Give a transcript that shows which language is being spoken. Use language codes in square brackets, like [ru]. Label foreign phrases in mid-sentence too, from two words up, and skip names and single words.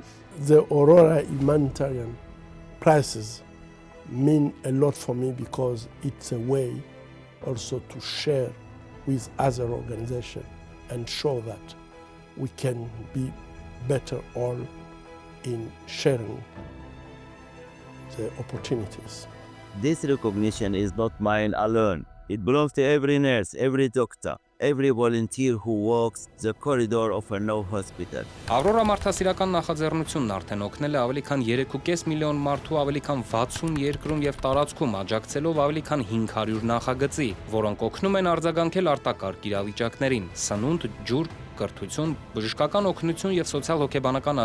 [en] The Aurora Humanitarian Prizes mean a lot for me because it's a way also to share with other organizations and show that we can be better all in sharing the opportunities. This recognition is not mine alone. It belongs to every nurse, every doctor, every volunteer who walks the corridor of a no hospital. [hy] Ավրորա մարդասիրական նախաձեռնությունն արդեն օգնել է ավելի քան 3.5 միլիոն մարդու ավելի քան 60 երկրում և տարածքում աջակցելով ավելի քան 500 նախագծի, որոնք օգնում են արձագանքել արտակարգ իրավիճակներին՝ սնունդ, ջուր, կրթություն, բժշկական օգնություն և սոցիալ-հոգեբանական